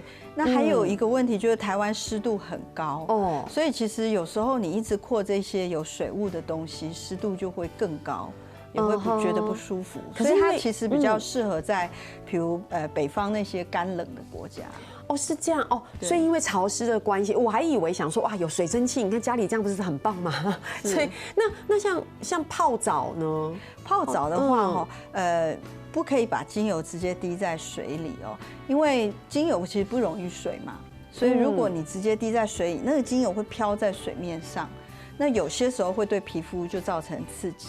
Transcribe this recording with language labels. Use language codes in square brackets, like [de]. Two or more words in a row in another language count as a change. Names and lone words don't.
[zh] 那還有一個問題就是台灣濕度很高，所以其實有時候你一直擴這些有水霧的東西，濕度就會更高，也會覺得不舒服。所以它其實比較適合在，譬如北方那些乾冷的國家。是這樣所以因為潮濕的關係，我還以為想說哇有水蒸氣，你看家裡這樣不是很棒嗎？所以那像泡澡呢？泡澡的話不可以把精油直接滴在水裡哦，因為精油其實不溶於水嘛，所以如果你直接滴在水裡，那個精油會飄在水面上，那有些時候會對皮膚就造成刺激。